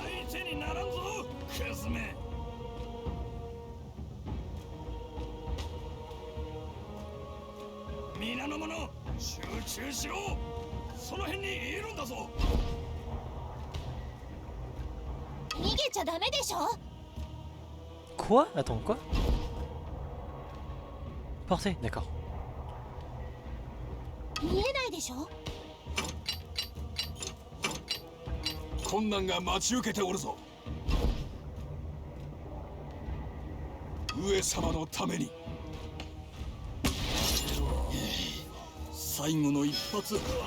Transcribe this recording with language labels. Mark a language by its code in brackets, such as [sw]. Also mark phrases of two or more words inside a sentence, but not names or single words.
[ja] 相手にならんぞクズめ。皆の者集中しろ。その辺にいるんだぞ。逃げちゃダメでしょ。 [fr] Quoi? Attends, quoi? Portée, d'accord. [ja] 見えないでしょ。困難が待ち受けておるぞ。上様のために最後の一発。